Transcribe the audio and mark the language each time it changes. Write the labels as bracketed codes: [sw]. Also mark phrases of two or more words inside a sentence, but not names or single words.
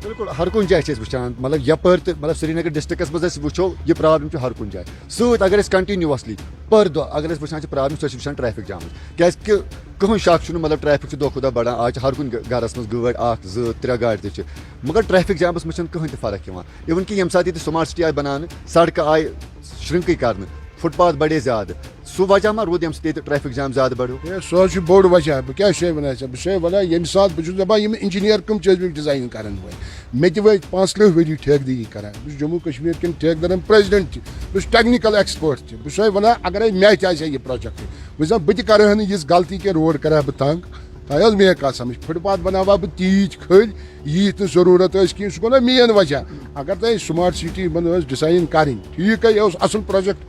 [ks] بالکل ہر کُنہِ جایہِ چھِ أسۍ وٕچھان مطلب یپٲرۍ تہِ مطلب سرینگر ڈسٹرکس منٛز أسۍ وٕچھو یہِ پرابلم چھِ ہر کُنہِ جایہِ سۭتۍ اگر أسۍ کنٹِنیوسلی پٔر دۄہ اگر أسۍ وٕچھان چھِ پرابلم سۄ چھِ وٕچھان ٹریفِک جامٕچ کیازکہِ کٕہٕنۍ شک چھُنہٕ مطلب ٹریفِک چھُ دۄہ کھۄتہٕ دۄہ بڑان آز چھِ ہر کُنہِ گرس منٛز گٲڑۍ 1 2 3 گاڑِ تہِ چھِ مگر ٹریفِک جامس منٛز چھنہٕ کٕہٕنۍ تہِ فرق یِوان اِوٕن کہِ ییٚمہِ ساتہٕ ییٚتہِ [en] smart city [ks] آیہِ بناونہٕ سڑکہٕ آیہِ شرٛنٛکٕے کرنہٕ فُٹ پاتھ بڑے زیادٕ سُہ وجہ ما روٗد ییٚمہِ سۭتۍ ییٚتہِ [en] traffic jam [ks] زیادٕ بڑیو سُہ حظ چھُ بوٚڑ وجہ بہٕ کیٛاہ چھُسے وَنان ژےٚ بہٕ چھُسے وَنان ییٚمہِ ساتہٕ بہٕ چھُس دَپان یِم اِنجیٖنیر کٕم چھِ ٲسۍمٕتۍ ڈِزاین کران وٲلۍ مےٚ تہِ وٲتۍ 35 ؤری ٹھیکدٔری کران بہٕ چھُس جموں کشمیٖر کٮ۪ن ٹھیکدرن پریزڈنٹ تہِ بہٕ چھُس [en] technical expert [ks] تہِ بہٕ چھُسے وَنان اگرے مےٚ تہِ آسہِ ہا یہِ پروجیکٹ وۄنۍ زن بہٕ تہِ کرٕ ہا نہٕ یِژھ غلطی کینٛہہ روڈ کرٕ ہا بہٕ تنگ تۄہہِ حظ میٲنۍ کتھ سمجھ فُٹ پاتھ بناوٕ ہا بہٕ تیٖتۍ کھٔلۍ ییٖتۍ نہٕ ضروٗرت ٲسۍ کِہیٖنۍ سُہ گوٚو نا مین وجہ اگر تۄہہِ [en] smart city [ks] یِمن ٲس ڈِزاین کرٕنۍ ٹھیٖکھٕے یہِ اوس اصل پروجیکٹ